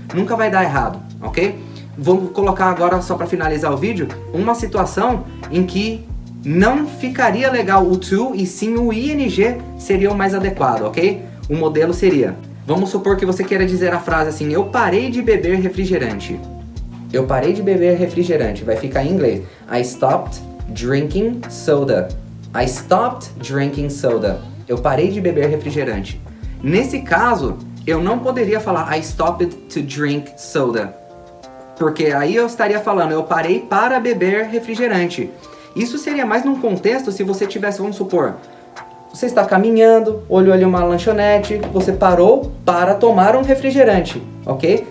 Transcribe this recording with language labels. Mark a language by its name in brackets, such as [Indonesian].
[Portuguese] Nunca vai dar errado, ok? Vamos colocar agora, só para finalizar o vídeo, uma situação em que não ficaria legal o to e sim o ing seria o mais adequado, ok? O modelo seria, vamos supor que você queira dizer a frase assim, eu parei de beber refrigerante. Eu parei de beber refrigerante, vai ficar em inglês. [English] I stopped drinking soda. I stopped drinking soda. [Portuguese] Eu parei de beber refrigerante. Nesse caso, eu não poderia falar [English] I stopped to drink soda. [Portuguese] Porque aí eu estaria falando, eu parei para beber refrigerante. Isso seria mais num contexto se você tivesse, vamos supor, você está caminhando, olhou ali uma lanchonete, você parou para tomar um refrigerante, ok?